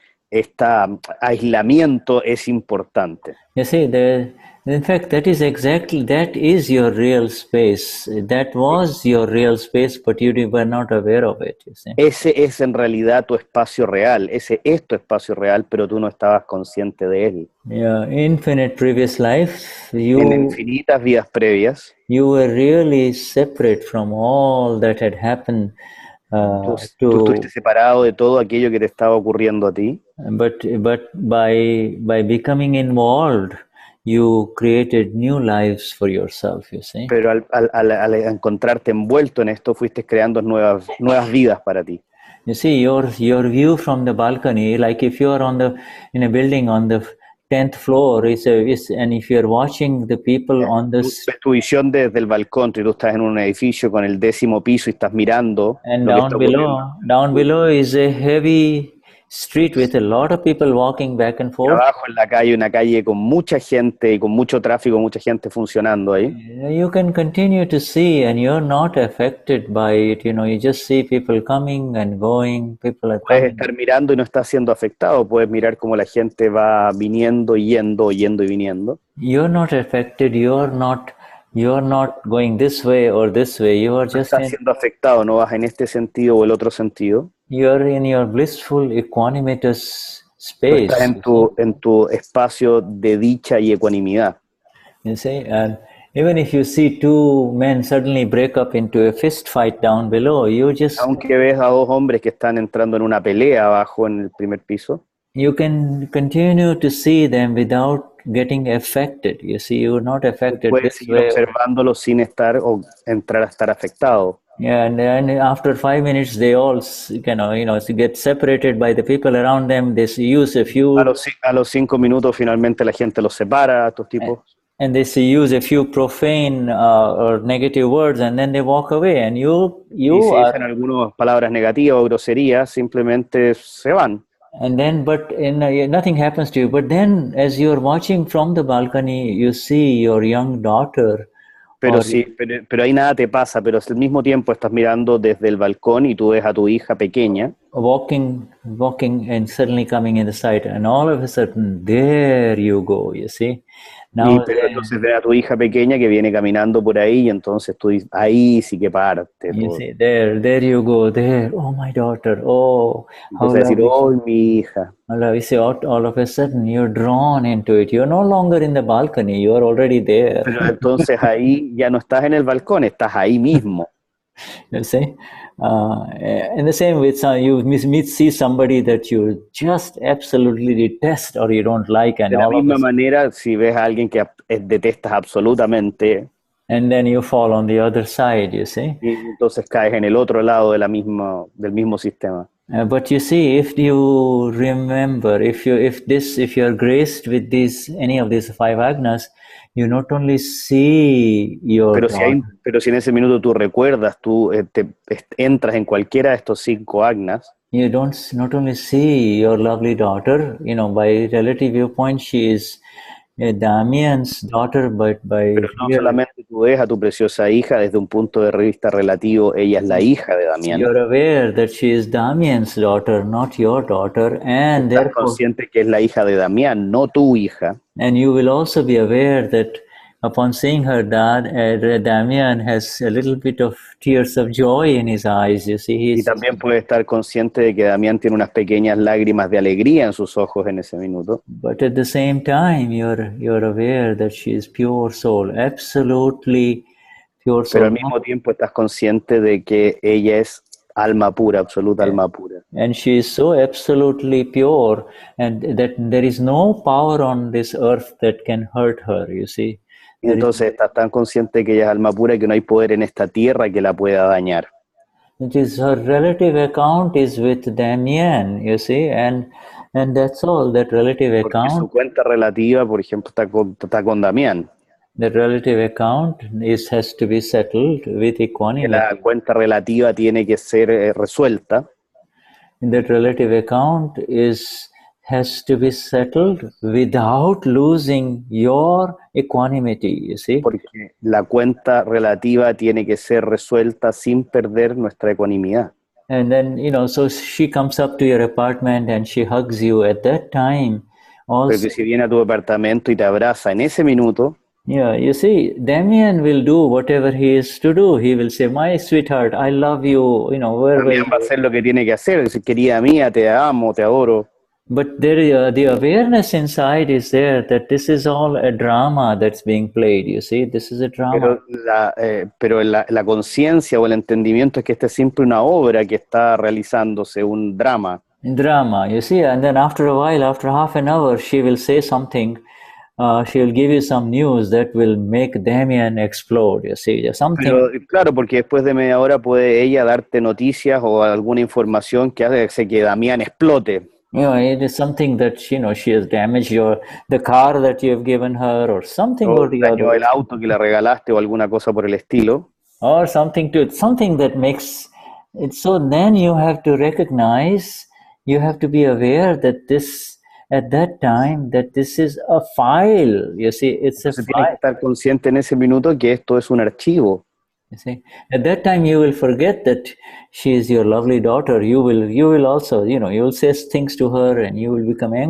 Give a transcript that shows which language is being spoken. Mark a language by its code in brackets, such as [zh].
[es] Este aislamiento es importante. [en] You see, in fact, that is your real space. That was your real space, but you were not aware of it. You see? [es] Ese es en realidad tu espacio real. Ese es tu espacio real, pero tú no estabas consciente de él. [en] Yeah, infinite previous life. [es] En infinitas vidas previas. [en] You were really separate from all that had happened. [es] Tú estuviste separado de todo aquello que te estaba ocurriendo a ti. [en] But by becoming involved, you created new lives for yourself, you see. [es] Pero al encontrarte envuelto en esto, fuiste creando nuevas vidas para ti. [en] You see, your view from the balcony, like if you are in a building on the 10th floor, and if you're watching the people on this... [es] Tu visión desde el balcón, tú estás en un edificio con el 10º piso y estás mirando... [en] And down below is a heavy street with a lot of people walking back and forth. [es] Abajo en la calle, una calle con mucha gente y con mucho tráfico, mucha gente funcionando ahí. [en] You can continue to see and you're not affected by it, you just see people coming and going, people are coming. [es] Puedes estar mirando y no estás siendo afectado, puedes mirar cómo la gente va viniendo, yendo y viniendo. [en] You're not affected, you're not You are not going this way or this way. You are [es] No [en] just [es] estás siendo afectado, no vas en este sentido o el otro sentido. [en] you are in your blissful equanimitous [es] Tú [en] space. [es] estás en tu espacio de dicha y ecuanimidad. [en] You see, and even if you see two men suddenly break up into a fist fight down below, you just [es] Aunque ves a dos hombres que están entrando en una pelea abajo en el primer piso, [en] you can continue to see them without getting affected. You see, you're not affected [es] puedes [en] this [es] seguir [en] way. [es] observándolos sin estar o entrar a estar afectado. [en] Yeah, and then after 5 minutes, they all, get separated by the people around them. They use a few. [es] A los 5 minutos finalmente la gente los separa a estos tipos. [en] And they use a few profane or negative words, and then they walk away. And [es] Y si dicen algunas palabras negativas o groserías, simplemente se van. [en] And then, but nothing happens to you. But then, as you're watching from the balcony, you see your young daughter. [es] Pero ahí nada te pasa, pero al mismo tiempo estás mirando desde el balcón y tú ves a tu hija pequeña. [en] Walking and suddenly coming in the sight, and all of a sudden, there you go, you see. [es] Pero entonces ves a tu hija pequeña que viene caminando por ahí y entonces tú dices, ahí sí que parte. [en] You see, there you go, there, oh my daughter, oh, how [es] empieza a decir, oh, mi hija. [en] You see, all of a sudden you're drawn into it. You're no longer in the balcony, you're already there. [es] Pero entonces ahí ya no estás en el balcón, estás ahí mismo. [en] You see, in the same way, you see somebody that you just absolutely detest or you don't like, and [es] de la misma manera, si ves a alguien que detestas absolutamente, [en] and then you fall on the other side, you see. [es] Y entonces caes en el otro lado del mismo sistema. [en] But you see, if you remember, if you are graced with any of these 5 Agnas, you not only see your [es] pero si en ese minuto tú recuerdas, tú entras en cualquiera de estos 5 Agnas, [en] you not only see your lovely daughter, by relative viewpoint, she is Damian's daughter, but [es] pero no solamente tú ves a tu preciosa hija desde un punto de vista relativo, ella es la hija de Damián. [en] You're aware that she is Damian's daughter, not your daughter, and [es] estás consciente que es la hija de Damián, no tu hija. [en] And you will also be aware that upon seeing her, Damian has a little bit of tears of joy in his eyes. You see, [es] y también puede estar consciente de que Damián tiene unas pequeñas lágrimas de alegría en sus ojos en ese minuto. [en] But at the same time, you're aware that she is pure soul, absolutely pure soul. [es] Pero al mismo tiempo estás consciente de que ella es alma pura, absoluta alma pura. [en] And she is so absolutely pure, and that there is no power on this earth that can hurt her. You see. [es] Y entonces estás tan consciente que ella es alma pura que no hay poder en esta tierra que la pueda dañar. [en] It is her relative account is with Damian, you see, and that's all. That relative account. [es] Porque su cuenta relativa, por ejemplo, está con Damián. [en] The relative account has to be settled with equanimity. [es] La cuenta relativa tiene que ser resuelta. [en] That relative account has to be settled without losing your equanimity, you see. [es] Porque la cuenta relativa tiene que ser resuelta sin perder nuestra ecuanimidad. [en] And then, so she comes up to your apartment and she hugs you at that time. Also, [es] porque si viene a tu apartamento y te abraza en ese minuto, [en] yeah, you see, Damian will do whatever he is to do. He will say, my sweetheart, I love you, [es] Damian va a hacer lo que tiene que hacer. Dice, querida mía, te amo, te adoro. [en] But the awareness inside is there that this is all a drama that's being played, you see, this is a drama. [es] Pero la conciencia o el entendimiento es que esta es siempre una obra que está realizándose, un drama. [en] Drama, you see, and then after a while, after half an hour, she will say something, she will give you some news that will make Damian explode, you see, something. [es] Pero, claro, porque después de media hora puede ella darte noticias o alguna información que hace que Damián explote. [en] It is something that, she has damaged the car that you have given her or something or the other. [es] El auto que le regalaste o alguna cosa por el estilo. [en] Or something that makes it so. Then you have to recognize, you have to be aware that this, at that time, that this is a file. You see, it's a file. [es] Tienes que estar consciente en ese minuto que esto es un archivo. [en] You see, at that time you will forget that she is your lovely daughter. You will also, you will say things to her and you will become angry.